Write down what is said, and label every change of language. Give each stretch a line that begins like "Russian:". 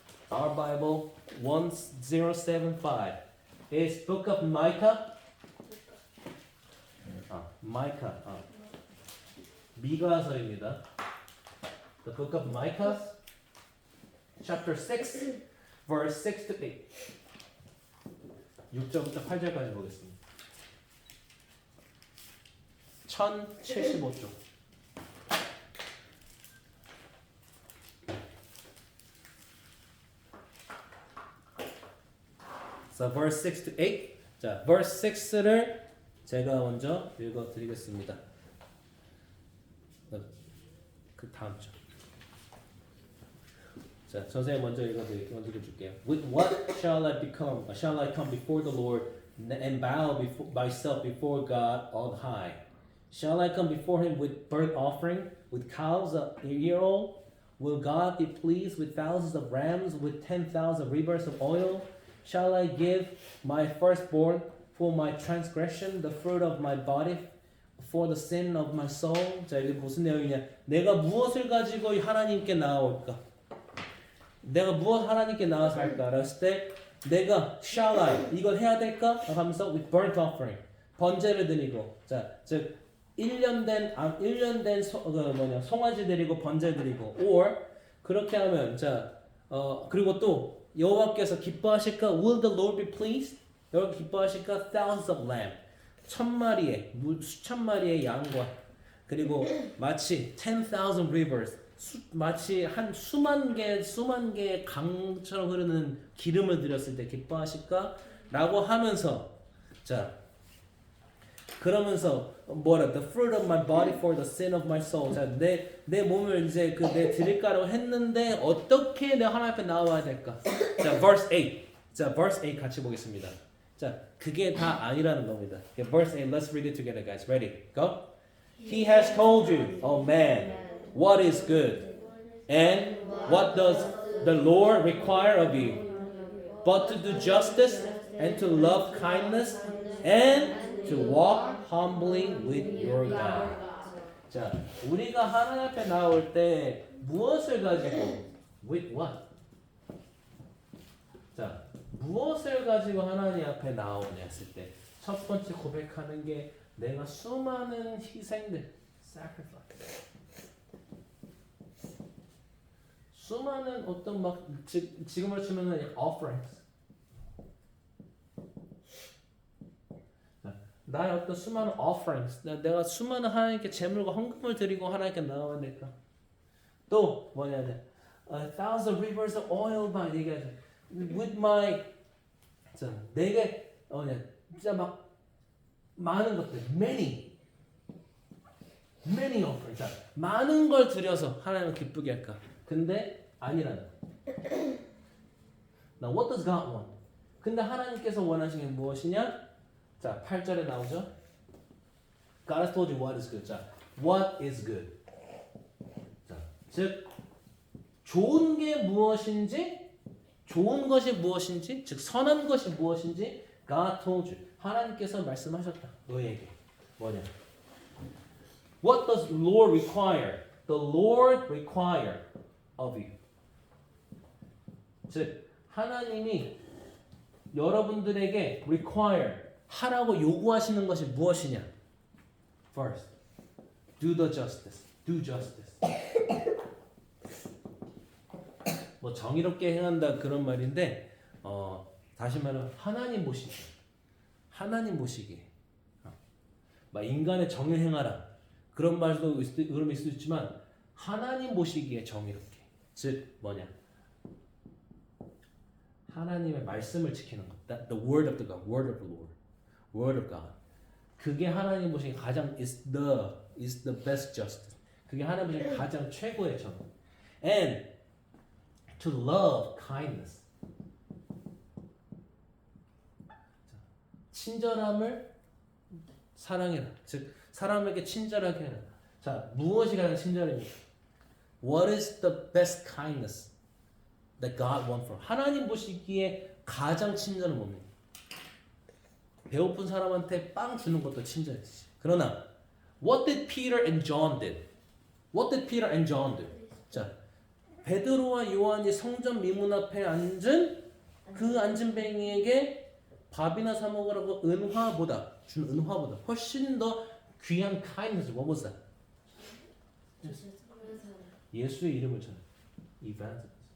English: Our Bible 1075 is Book of Micah.
Korean: Micah. 미가서입니다.
English: The Book of Micah, chapter 6, verse 6 to 8.
Korean: 6절부터 8절까지 보겠습니다. 1075쪽.
English: So verse 6 to 8. 자, verse 6를
Korean: 제가 먼저 읽어드리겠습니다. 그 다음 주. 자, 선생님 먼저 읽어줄게요.
English: With what shall I become? Shall I come before the Lord and bow before, myself before God on high? Shall I come before Him with burnt offering, with cows a year old? Will God be pleased with thousands of rams, with 10,000 rivers of oil? Shall I give my firstborn for my transgression, the fruit of my body for the sin of my soul?
Korean: 자, 이게 무슨 내용이냐? 내가 무엇을 가지고 하나님께 나아올까? 내가 무엇 하나님께 나와서 할까? 그랬을 때 내가
English: shall I
Korean: 이걸 해야 될까? 하면서
English: with burnt offering
Korean: 번제를 드리고 자, 즉 1년 된 송아지 드리고 번제 드리고 or 그렇게 하면 자, 그리고 또 여호와께서 기뻐하실까?
English: Will the Lord be pleased?
Korean: 여러분 기뻐하실까?
English: Thousands of lamb
Korean: 수천 마리의 양과 그리고 마치
English: 10,000 rivers
Korean: 마치 한 수만 개의 강처럼 흐르는 기름을 드렸을 때 기뻐하실까? 라고 하면서 자 그러면서 뭐라
English: the fruit of my body for the sin of my soul
Korean: 자 내 몸을 이제 내 드릴까라고 했는데 어떻게 내 하나님 앞에 나와야 될까? 자 verse 8 자 verse 8 같이 보겠습니다. 자 그게 다 아니라는 겁니다.
English: verse 8 let's read it together guys. Ready? Go. He has told you, oh man, what is good, and what does the Lord require of you, but to do justice and to love kindness and to walk humbly with your God.
Korean: 자, 우리가 하나님 앞에 나올 때 무엇을 가지고
English: with what?
Korean: 자, 무엇을 가지고 하나님 앞에 나오냐 했을 때 첫 번째 고백하는 게 내가 수많은 희생들, sacrifice. 수많은 어떤 막 지금으로 치면은 offerings. 나의 어떤 수많은 offerings. 내가 수많은 하나님께 제물과 헌금을 드리고 하나님께 나아가야 될까? 또 뭐냐?
English: A thousand rivers of oil by
Korean: 얘기하죠.
English: With my
Korean: 자, 내게 진짜 막 많은 것들,
English: many offerings.
Korean: 자, 많은 걸 드려서 하나님을 기쁘게 할까? 근데 아니라는.
English: Now what does God want?
Korean: 근데 하나님께서 원하시는 게 무엇이냐? 자, 8절에 나오죠.
English: God has told you what is good. 자, what is good?
Korean: 자, 즉 좋은 게 무엇인지, 좋은 것이 무엇인지, 즉 선한 것이 무엇인지
English: God told you.
Korean: 하나님께서 말씀하셨다. 너에게 뭐냐?
English: What does the Lord require? The Lord require of you.
Korean: 즉 하나님이 여러분들에게 require 하라고 요구하시는 것이 무엇이냐?
English: First, do the justice. Do justice.
Korean: 뭐 정의롭게 행한다 그런 말인데 다시 말하면 하나님 보시기. 하나님 보시기. 막 인간의 정의 행하라. 그런 말도 의미일 수도 있지만 하나님 보시기에 정의롭게. 즉 뭐냐? 하나님의 말씀을 지키는 것.
English: The word of the God, word of the Lord, word of God.
Korean: 그게 하나님 보시기에 가장
English: is the best justice.
Korean: 그게 하나님 보시기에 가장 최고의 정.
English: And to love kindness.
Korean: 친절함을 사랑해라. 즉 사람에게 친절하게 해라. 자, 무엇이 가장 친절입니까?
English: What is the best kindness that God wants from?
Korean: 하나님 보시기에 가장 친절은 뭡니까? 배고픈 사람한테 빵 주는 것도 친절이지.
English: 그러나 what did Peter and John did? What did Peter and John do?
Korean: 자, 베드로와 요한이 성전 미문 앞에 앉은 그 앉은뱅이에게 밥이나 사 먹으라고 준 은화보다 훨씬 더 귀한 kindness.
English: What was that?
Korean: 예수의 이름을 전해. Evangelist.